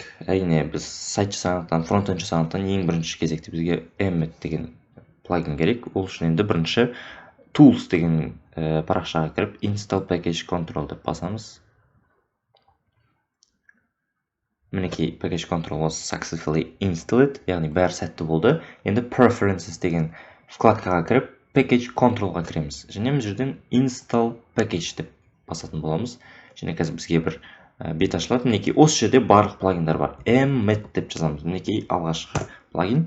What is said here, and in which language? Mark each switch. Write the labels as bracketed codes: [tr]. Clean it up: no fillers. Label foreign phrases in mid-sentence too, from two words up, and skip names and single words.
[kk] Әрине, біз сайт жасағандықтан, фронтенд жасағандықтан ең бірінші кезекте бізге Emmet деген плагин керек. Ол үшін енді бірінші Tools деген парақшаға кіріп, [en] Install Package Control [kk] деп басамыз. [en] Мінекей Package Control was successfully installed, [kk] яғни бәрі сәтті болды. Енді Preferences деген вкладкаға кіріп, Package Controlға кіреміз. Және бұл жерден [en] Install Package [kk] деп басатын боламыз. Және қазір бізге бір бет ашылады. Мінекей осы жерде барлық плагиндар бар. Emmet деп жазамыз. Мінекей алғашқы плагин.